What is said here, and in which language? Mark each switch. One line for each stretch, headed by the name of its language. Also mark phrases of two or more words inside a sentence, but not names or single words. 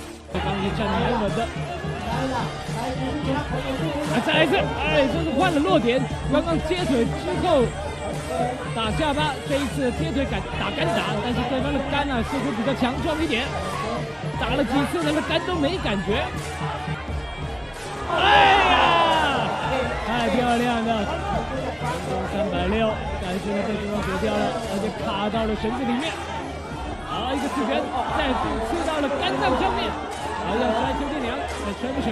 Chinese: 對方是站得很穩的，再來一次，這是換了落點，剛剛接腿之後。打下巴，這一次接腿打桿打，但是對方的桿啊似乎比較強壯一點，打了幾次那個桿都沒感覺。太漂亮了，360，但是呢被對方躲掉了，而且卡到了繩子裡面。好，一個刺拳再次刺到了桿杖上面，要摔邱建良，但摔不成。